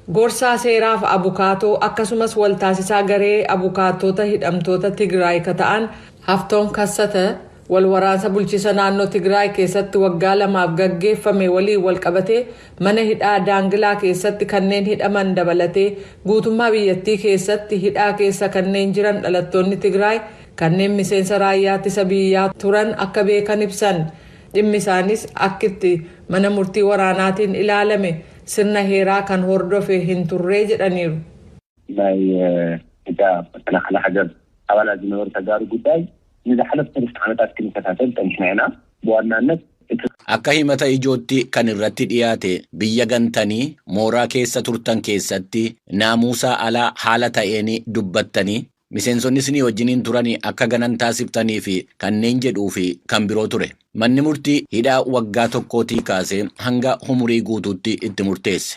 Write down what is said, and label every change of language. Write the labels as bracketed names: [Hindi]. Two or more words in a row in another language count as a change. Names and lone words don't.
[Oromo] Gorsaa seeraaf abukaatoo akkasumas waltaasisaa garee abukaatota hidhamtoota Tigraay ka ta'an Haftoom Kassata wal waraansa bulchiisa naannoo Tigraay keessatti waggaa 2 gaggeeffame waliin wal qabatee mana hidhaa Daangilaa keessatti kanneen hidhaman dabalatee guutummaa biyyattii keessatti hidhaa keessa kanneen jiran dhalattoonni Tigraay kanneen miseensa raayyaa ittisa biyyaa turan akka beekan ibsan. Dhimmi isaanis akkitti mana murtii waraanaatiin ilaalame sirna heeraa kan hordofe hin turree jedhaniiru. [Tigrinya] መከላከያ ሀገር አባላት ዝነበሩ ተጋሩ ጉዳይ ንዝሓለፈ 3 ዓመታት ክንከታተል ጠንክናና በዋናነት [Oromo] akka himata ijootti kan irratti dhiyaate biyya gantanii mooraa keessa turtan keessatti naamusaa alaa haala ta'een dubbattanii miseensonni isinii wajjiniin turanii akka ganan taasiftanii fi kanneen jedhuu fi kan biroo ture. Manni murtii hidhaa waggaa tokkootii kaasee hanga umurii guutuutti itti murteesse.